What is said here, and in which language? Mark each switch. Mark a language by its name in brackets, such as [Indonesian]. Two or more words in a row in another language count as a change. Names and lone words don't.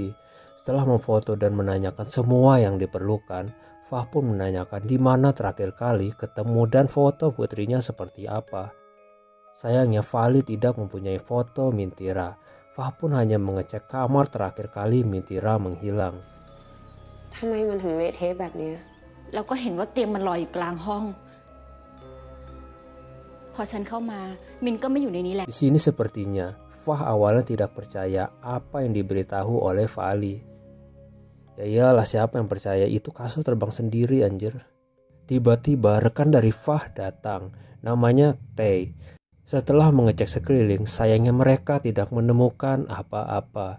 [Indonesian] Setelah memfoto dan menanyakan semua yang diperlukan, Fah pun menanyakan di mana terakhir kali ketemu dan foto putrinya seperti apa. Sayangnya Vali tidak mempunyai foto Mintira. Fah pun hanya mengecek kamar terakhir kali Mintira menghilang. [Thai] ทำไมมันถึงเละเทะแบบนี้ แล้วก็เห็นว่าเตียงมันลอยอยู่กลางห้อง พอฉันเข้ามามินก็ไม่อยู่ในนี้แหละ [Indonesian] Di sini sepertinya Fah awalnya tidak percaya apa yang diberitahu oleh Vali. Ya iyalah, siapa yang percaya, itu kasur terbang sendiri anjir. Tiba-tiba rekan dari Fah datang, namanya Tay. Setelah mengecek sekeliling, sayangnya mereka tidak menemukan apa-apa.